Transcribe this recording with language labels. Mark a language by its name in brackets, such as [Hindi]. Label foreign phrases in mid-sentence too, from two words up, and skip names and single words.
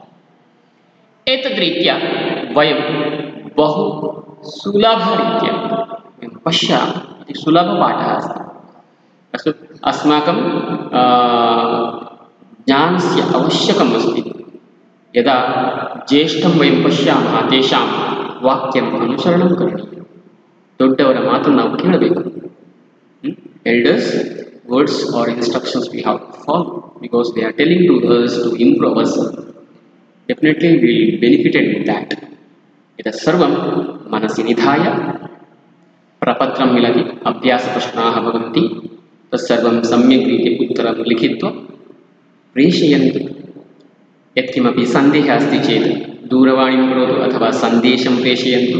[Sanskrit] एतद्रीत्या वयं बहु सुलभरीत्या पश्यामः. इति सुलभपाठः अस्ति. अस्तु, अस्माकं ज्ञानस्य आवश्यकम् अस्ति. यदा ज्येष्ठं वयं पश्यामः तेषां वाक्यम् अनुसरणं करणीयं. [Kannada] ದೊಡ್ಡವರ ಮಾತನ್ನು ನಾವು ಕೇಳಬೇಕು. [English] Elders words or instructions we have to follow because they are telling to us to improve ourselves. Definitely we will benefited with that. [Sanskrit] इतः सर्वं मनसि निधाय प्रपत्रं मिलति. अभ्यासप्रश्नाः भवन्ति. तत्सर्वं सम्यक् रीत्या उत्तरं लिखित्वा प्रेषयन्तु. यत्किमपि सन्देहः अस्ति चेत् दूरवाणीं करोतु अथवा सन्देशं प्रेषयन्तु.